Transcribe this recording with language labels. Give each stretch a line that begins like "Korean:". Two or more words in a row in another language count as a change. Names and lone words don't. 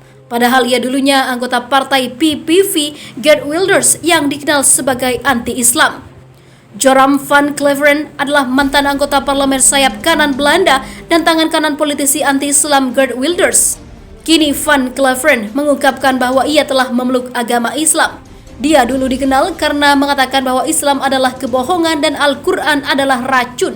Indonesian: Padahal ia dulunya anggota partai PVV Geert Wilders yang dikenal sebagai anti-Islam. Joram van Klaveren adalah mantan anggota parlemen sayap kanan Belanda dan tangan kanan politisi anti-Islam Geert Wilders. Kini van Klaveren mengungkapkan bahwa ia telah memeluk agama Islam. Dia dulu dikenal karena mengatakan bahwa Islam adalah kebohongan dan Al-Quran adalah racun.